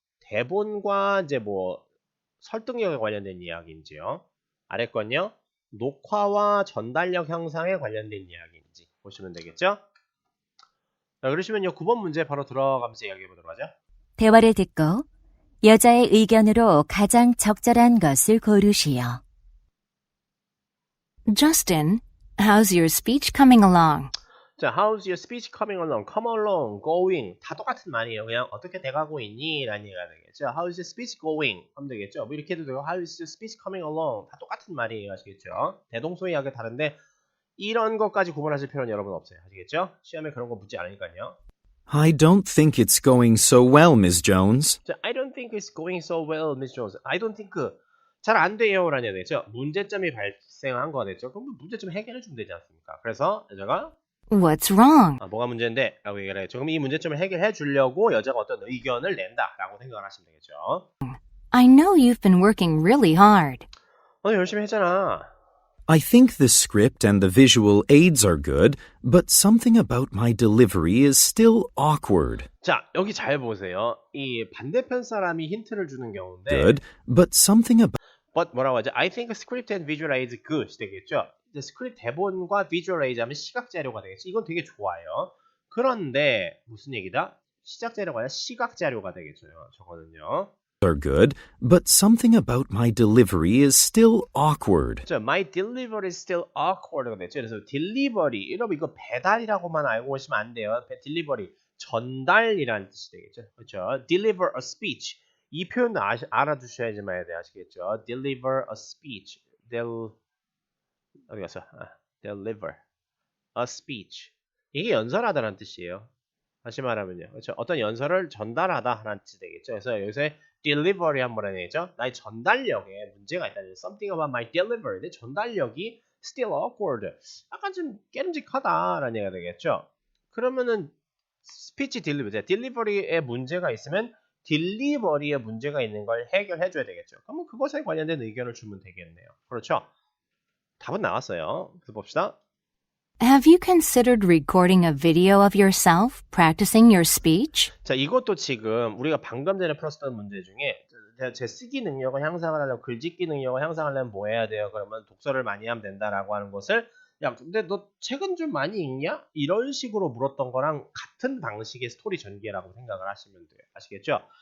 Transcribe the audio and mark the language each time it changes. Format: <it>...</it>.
<ko>대본과 이제 뭐 설득력에 관련된 이야기인지요. 아래 건요. 녹화와 전달력 향상에 관련된 이야기인지 보시면 되겠죠? 자, 그러시면요. 9번 문제 바로 들어가면서 이야기해 보도록 하죠. 대화를 듣고 여자의 의견으로 가장 적절한 것을 고르시오.</ko> <en>Justin, how's your speech coming along?</en> <ko>자,</ko> <en>how's your speech coming along?</en> <ko>come along, going 다 똑같은 말이에요. 그냥 어떻게 돼가고 있니? 라는 얘기가 되겠죠.</ko> <en>how's your speech going?</en> <ko>하면 되겠죠. 뭐 이렇게 해도 되고</ko> <en>how's your speech coming along?</en> <ko>다 똑같은 말이에요. 아시겠죠? 대동소이하게 다른데 이런 것까지 구분하실 필요는 여러분 없어요. 아시겠죠? 시험에 그런 거 묻지 않으니까요.</ko> <en>I don't think it's going so well, Ms. Jones. 자, I don't think it's going so well, Miss Jones. I don't think</en> <ko>잘 안 돼요. 라는 얘기 되죠. 문제점이 발생한 거 되죠. 그럼 문제점 해결해 주면 되지 않습니까? 그래서 여자가</ko> <en>What's wrong?</en> <ko>뭐가 문제인데? 라고 얘기를 해요. 그럼 이 문제점을 해결해 주려고 여자가 어떤 의견을 낸다 라고 생각을 하시면 되겠죠.</ko> <en>I know you've been working really hard.</en> <ko>열심히 했잖아.</ko> <en>I think the script and the visual aids are good, but something about my delivery is still awkward.</en> <ko>자, 여기 잘 보세요. 이 반대편 사람이 힌트를 주는 경우인데</ko> <en>Good, but something about</en> <ko>but 뭐라고 하죠?</ko> <en>I think script and visual aids good</en> <ko>되겠죠. 스크립트 대본과 visual aids 하면 시각 자료가 되겠죠. 이건 되게 좋아요. 그런데 무슨 얘기다? 시작 자료가 아니라 시각 자료가 되겠죠. 저거는요.</ko> <en>are good, but something about my delivery is still awkward.</en> <ko>그렇죠.</ko> <en>My delivery is still awkward가 됐죠.</en> <ko>그래서 delivery, 여러분 이거 배달이라고만 알고 오시면 안 돼요. delivery, 전달이라는 뜻이 되겠죠. 그렇죠.</ko> <en>deliver a speech.</en> <ko>이 표현도 알아두셔야지만 돼요. 아시겠죠?</ko> <en>deliver a speech.</en> <ko>어디 갔어?</ko> <en>deliver a speech.</en> <ko>이게 연설하다라는 뜻이에요. 다시 말하면요. 그렇죠. 어떤 연설을 전달하다라는 뜻이 되겠죠. 그래서 여기서 delivery 한 번에 얘기죠. 나의 전달력에 문제가 있다.</ko> <en>Something about my delivery.</en> <ko>내 전달력이</ko> <en>still awkward.</en> <ko>약간 좀 깨름직하다라는 얘기가 되겠죠. 그러면은 스피치 delivery에 문제가 있으면 딜리버리에 문제가 있는 걸 해결해 줘야 되겠죠. 그러면 그것에 관련된 의견을 주면 되겠네요. 그렇죠? 답은 나왔어요. 그래서 봅시다.</ko> <en>Have you considered recording a video of yourself practicing your speech?</en> <ko>자, 이것도 지금 우리가 방금 전에 풀었던 문제 중에 제 쓰기 능력을 향상을 하려면 글짓기 능력을 향상하려면 뭐 해야 돼요? 그러면 독서를 많이 하면 된다라고 하는 것을 야, 근데 너 책은 좀 많이 읽냐? 이런 식으로 물었던 거랑 같은 방식의 스토리 전개라고 생각을 하시면 돼요. 아시겠죠?</ko>